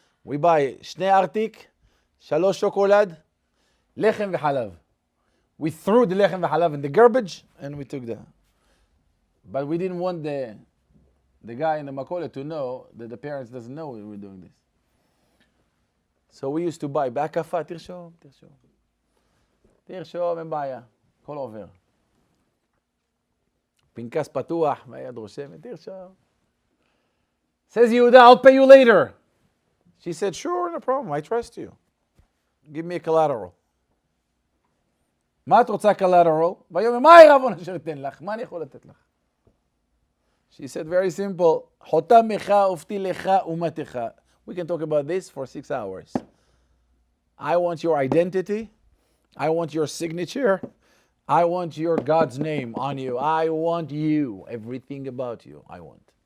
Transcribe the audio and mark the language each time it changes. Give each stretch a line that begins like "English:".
English: We buy
Hebrew: shnei artik, shalosh shokolad, lechem v'halav.
English: We threw the
Hebrew: lechem v'halav
English: in the garbage and we took that. But we didn't want the guy in the makolet to know that the parents doesn't know we were doing this. So we used to buy
Hebrew: בהקפה, תרשום, אין בעיה, הכל עובר. פנקס פתוח, והיד רושמת, תרשום.
English: Says Yehuda, I'll pay you later. She said, sure, no problem, I trust you. Give me a collateral.
Hebrew: מה את רוצה collateral? ויאמר, מה העירבון אשר אתן לך? מה אני יכול לתת לך?
English: She said, very simple,
Hebrew: חותמך ופתילך ומתך.
English: We can talk about this for 6 hours. I want your identity. I want your signature. I want your God's name on you. I want you. Everything about you, I want.